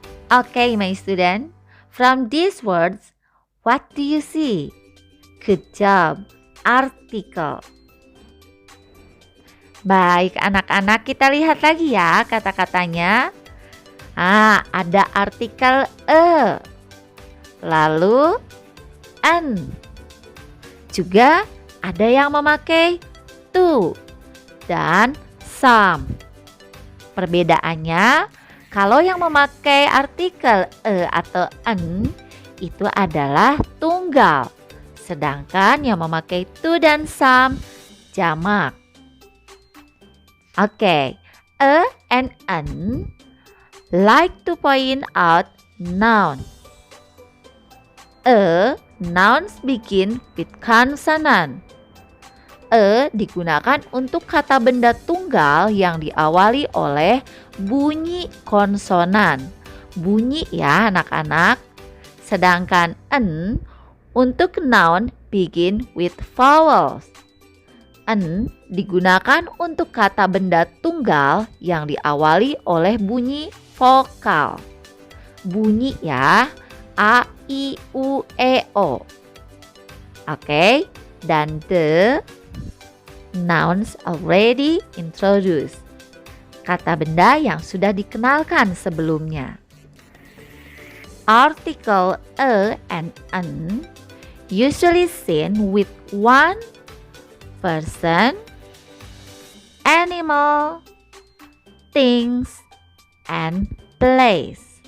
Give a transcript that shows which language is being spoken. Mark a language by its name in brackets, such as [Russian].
[English] Okay, my student, from these words, what do you see? Good job, article. [Indonesian] Baik anak-anak, kita lihat lagi ya kata-katanya. Ada artikel a, lalu an. Juga ada yang memakai to dan some. Perbedaannya, kalau yang memakai artikel a atau an itu adalah tunggal, sedangkan yang memakai to dan some jamak. [English] Okay, a and an like to point out noun. Nouns begin with consonant. [Indonesian] Digunakan untuk kata benda tunggal yang diawali oleh bunyi konsonan. Bunyi ya anak-anak. Sedangkan an untuk [English] noun begin with vowels. [Indonesian] An digunakan untuk kata benda tunggal yang diawali oleh bunyi vokal. Bunyi ya, a, i, u, e, o. [English] Oke, dan the nouns already introduced. [Indonesian] Kata benda yang sudah dikenalkan sebelumnya. [English] Article a and an usually seen with one person, animal, things, and place.